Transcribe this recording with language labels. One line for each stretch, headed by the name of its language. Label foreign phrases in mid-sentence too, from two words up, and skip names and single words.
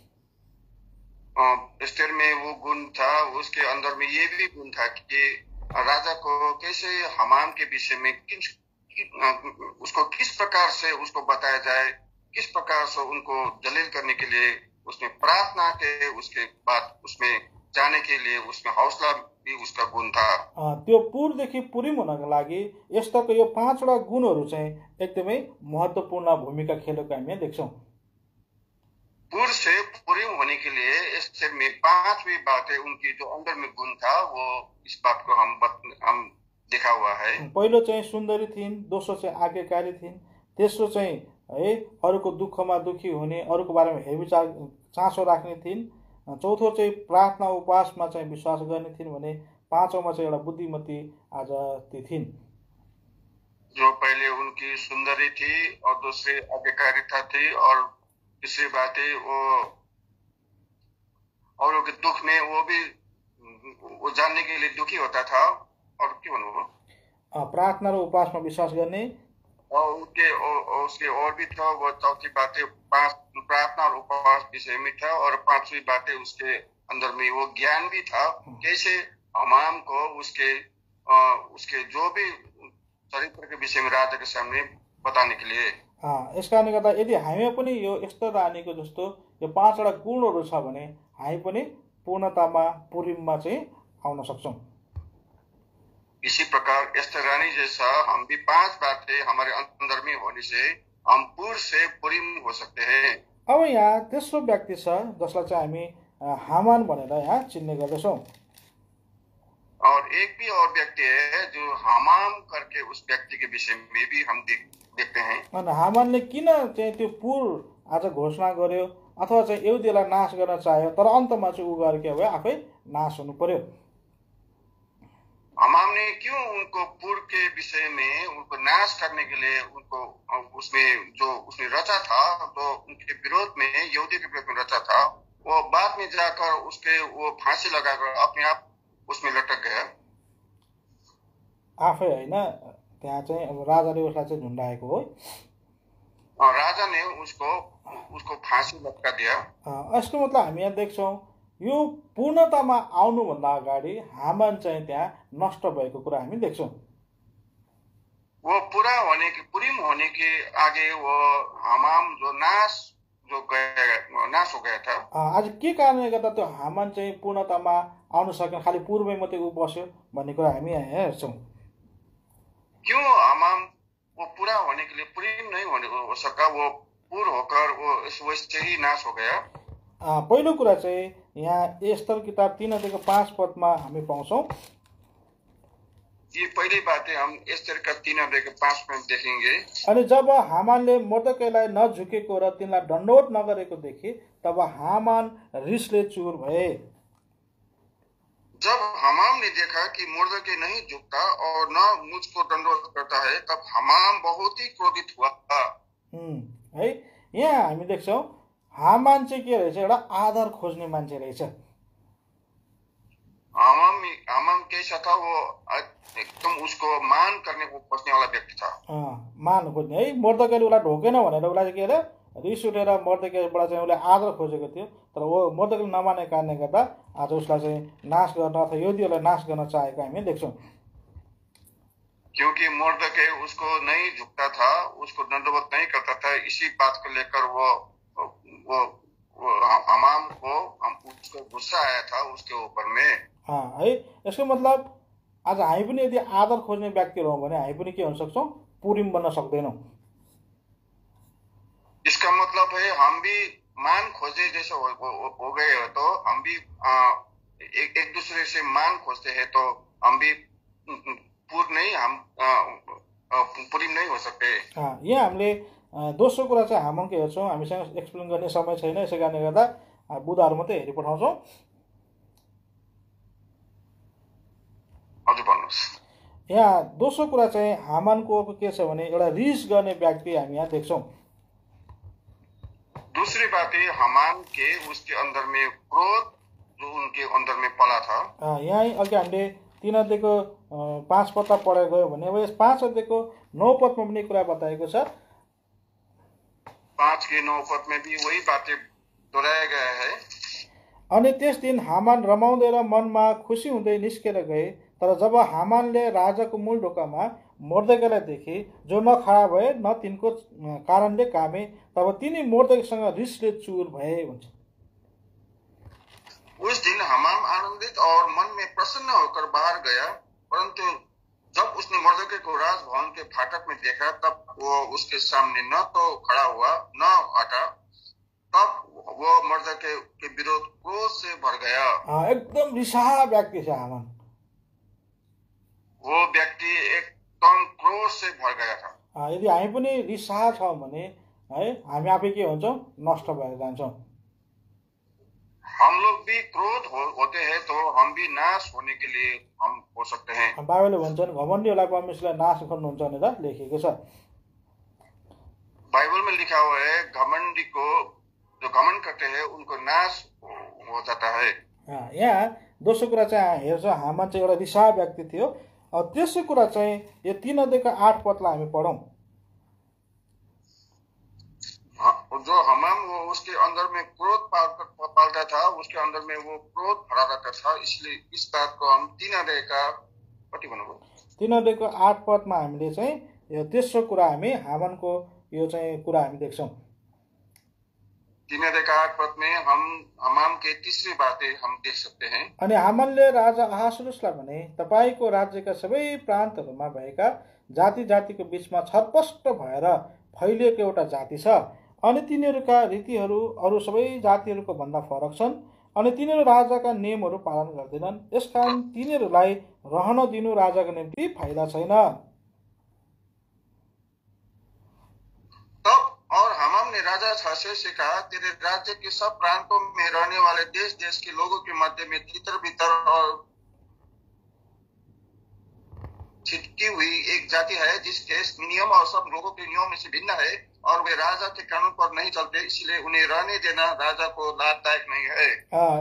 Hindi: एस्तर में वो गुण था, उसके अंदर में ये भी गुण था कि राजा को कैसे हमाम के विषय में उसको किस प्रकार से उसको बताया जाए, किस प्रकार से उनको जलील करने के लिए उसने प्रार्थना के उसके बाद उसमें जाने के लिए उसमें हौसला भी उसका गुण था।
Nepali: त्यो पुरदेखि पुरिम हुनको लागि एस्तरको यो 5 वटा गुणहरू चाहिँ एकदमै महत्त्वपूर्ण भूमिका खेलेको हामी देख्छौँ।
Hindi: पुर से पुरिम होने के लिए एस्तर में 5वीं बात है उनकी जो अंदर में गुण था, वो इस बात को हम देखा हुआ है।
Nepali: पहिलो चाहिँ सुन्दरी थिइन्, दोस्रो चाहिँ आज्ञाकारी थिइन्, तेस्रो चाहिँ है अरूको दुःखमा दुखी हुने, अरूको बारेमा हेरविचार चासो राख्ने थिइन्, चौथो चाहिँ प्रार्थना उपवासमा चाहिँ विश्वास गर्ने थिइन् भने पाँचौंमा चाहिँ एउटा बुद्धिमती आज ती थिइन्।
Hindi: जो पहले उनकी सुंदरी थी और दूसरी आज्ञाकारिता थी और तीसरी बात है वो औरों के दुख में वो जानने के लिए दुखी होता था। और क्यों
Nepali: प्रार्थना र उपवासमा विश्वास गर्ने
Hindi: और उसके और भी था। वो चौथी बात है प्रार्थना और उपवास विषय में था, और 5वीं बात है उसके अंदर में वो ज्ञान भी था कैसे हमाम को उसके जो भी चरित्र के विषय में राजा के सामने बताने के लिए।
Nepali: यस कारणले गर्दा यदि हामी पनि यो एस्तर रानीको जस्तो यो 5 वटा गुणहरू छ भने हामी पनि पूर्णतामा पुरिममा चाहिँ आउन सक्छौं।
Hindi: इसी प्रकार एस्तर रानी जैसा हम भी 5 बातें हमारे अंदर में होने से हम पूर्ण से पुरिम हो सकते हैं।
Nepali: अब यहाँ तेस्रो व्यक्ति छ जसलाई चाहिँ हामी हामान भनेर यहाँ चिन्ने गर्दछौं।
Hindi: और एक भी और व्यक्ति है जो हमाम करके उस व्यक्ति के विषय में भी हम देखते हैं।
Nepali: अनि हामानले किन चाहिँ त्यो पुर आज घोषणा गर्यो अथवा चाहिँ यहुदीलाई नाश गर्न चाह्यो, तर अन्तमा चाहिँ उ गएर के भयो, आफै नाश हुनु पर्यो।
Hindi: हमाम ने क्यों उनको पुर के विषय में उनको नाश करने के लिए उनको उसमें जो उसने रचा था, तो उनके विरोध में, यहूदी के विरोध में रचा था, वो बाद में जाकर उसके वो फांसी लगाकर अपने आप उसमें लटक गया।
Nepali: आफै होइन, त्यहाँ चाहिँ अब राजाले उसलाई चाहिँ झुन्डाएको हो।
Hindi: और राजा ने उसको फांसी लटका दिया।
Nepali: यसको मतलब हामी यहाँ देख्छौँ यो पूर्णतामा आउनुभन्दा अगाडि हामान चाहिँ त्यहाँ नष्ट भएको कुरा हामी देख्छौँ।
Hindi: वो पूरा होने के, पुरीम होने के आगे वो हमाम जो नाश हो गया था।
Nepali: आज के कारणले गर्दा त्यो हामान चाहिँ पूर्णतामा आउन सकेन, खालि पूर्वमै मात्रै ऊ बस्यो भन्ने कुरा हामी यहाँ हेर्छौँ।
Hindi: क्यों हमाम वो पूरा होने के लिए पुरीम नहीं हो सका, वो पूर होकर वो वैसे ही नाश हो गया।
Nepali: पहिलो कुरा चाहिँ यहाँ एस्तर किताब 3:5 हामी पाउँछौँ।
Hindi: ये पहली बातें हम एस्तर का 3:5 में देखेंगे।
Nepali: अनि जब हामानले मर्दकैलाई नझुकेको र तिनलाई दण्डवत नगरेको देखे तब हामान रिसले चुर भए।
Hindi: जब हमाम ने देखा कि मुर्दके नहीं झुकता और न मुझको दंडवत करता है, तब हमाम बहुत ही क्रोधित हुआ।
Nepali: है, यहाँ हामी देख्छौँ हामान चाहिँ के रहेछ, एउटा आदर खोज्ने मान्छे रहेछ।
Hindi: हमाम कैसा था, वो एकदम उसको मान करने को खोज्ने वाला व्यक्ति था।
Nepali: मान खोज्ने है, मर्दकैले उसलाई ढोकेन भनेर उसलाई के अरे रिस उठेर मर्दकैबाट चाहिँ उसले आदर खोजेको थियो, तर वो मर्दकैले नमानेको कारणले गर्दा आज उसलाई चाहिँ नाश गर्न अथवा यहुदीहरूलाई नाश गर्न चाहेको हामी देख्छौँ।
Hindi: क्योंकि मर्दकै उसको नहीं झुकता था, उसको दंडवत नहीं करता था, इसी बात को लेकर वो हमाम को उसको गुस्सा आया था उसके ऊपर में। है,
Nepali: यसको मतलब आज हामी पनि यदि आदर खोज्ने व्यक्तिहरू हौँ भने हामी पनि के हुन सक्छौँ, पुरिम बन्न सक्दैनौँ।
Hindi: इसका मतलब है हम भी मान खोजे जैसे हो गए हो, तो हम भी एक दूसरे से मान खोजते हैं, तो हम भी पुरिम नहीं हो सकते।
Nepali: यहाँ हामीले दोस्रो कुरा चाहिँ हामानको हेर्छौँ। हामीसँग एक्सप्लेन गर्ने समय छैन, यसै कारणले गर्दा बुधहरू मात्रै हेरि पठाउँछौँ। यहाँ दोस्रो कुरा चाहिँ हामानको के छ भने एउटा रिस गर्ने व्यक्ति हामी यहाँ देख्छौँ।
Hindi: दूसरी बात है हमान के उसके अंदर में क्रोध जो उनके अंदर में पला था।
Nepali: यहाँ अघि हामीले 3:5 पढेर गयो भने अब यस 5:9 पनि कुरा बताएको छ।
Hindi: 5:9 में भी वही बातें दोहोऱ्याया गया है।
Nepali: अनि त्यस दिन हामान रमाउँदै र मनमा खुसी हुँदै निस्केर गए, तर जब हामानले राजाको मूल ढोकामा मर्दकैलाई देखे जो न खडा भए न तिनको कारणले कामे, तब तिनी मर्दकैसँग रिसले चुर भए भन्छ।
Hindi: उस दिन हमाम आनंदित और मन में प्रसन्न होकर बाहर गया, परंतु जब उसने मर्दकै को राजभवन के फाटक में देखा, तब वो उसके सामने न तो खड़ा हुआ न हटा। तब वो मर्दकै के विरोध क्रोध से भर गया।
Nepali: एकदम रिसाहा व्यक्ति छ हामान।
Hindi: वो व्यक्ति एकदम क्रोध से भर गया था।
Nepali: यदि हामी पनि रिसाहा छौँ भने है हामी आफै के हुन्छौँ, नष्ट भएर जान्छौँ।
Hindi: हम लोग भी क्रोध होते हैं तो हम भी नाश होने के लिए हम हो सकते हैं।
Nepali: बाइबलले भन्छन् घमण्डीहरूलाई परमेश्वरले नाश गर्नुहुन्छ भनेर लेखेको छ।
Hindi: बाइबल में लिखा हुआ है घमण्डी को जो घमण्ड करते हैं उनको नाश हो जाता है।
Nepali: यहाँ दोस्रो कुरा चाहिँ हेर्छौँ, हामान चाहिँ एउटा रिसाहा व्यक्ति थियो। तेस्रो कुरा चाहिँ यो 3:8 हामी पढौँ।
Hindi: जो हमाम वो उसके अंदर में क्रोध पालता था, उसके अंदर में वो क्रोध भरा रहता था, इसलिए इस बात को हम
Nepali: 3:8 हामीले चाहिँ यो तेस्रो कुरा हामी हामानको यो चाहिँ कुरा हामी देख्छौँ।
Hindi: 3:8 में हम हमाम के तीसरी बातें हम देख सकते हैं।
Nepali: अनि हामानले राजा अहासुरुसलाई भने तपाईको राज्यका सबै प्रान्तहरूमा भएका जाति जातिको बीचमा छरपष्ट भएर फैलिएको एउटा जाति छ, अनि तिनीहरूका रीतिहरू अरू सबै जातिहरूको भन्दा फरक छन्, अनि तिनीहरू राजाका नियमहरू पालन गर्दैनन्, यसकारण तिनीहरूलाई रहन दिनु राजाको निम्ति फाइदा छैन।
Hindi: तब और हमाम ने राजा छासे से कहा, तेरे राज्य के सब प्रांतों में रहने वाले देश देश के लोगों के मध्य में तितर बितर और छिटकी हुई एक जाति है जिसके नियम और सब लोगों के नियम से भिन्न है और वे राजा के कानून पर नहीं चलते, इसलिए उन्हें रहने देना राजा को लाभदायक नहीं है।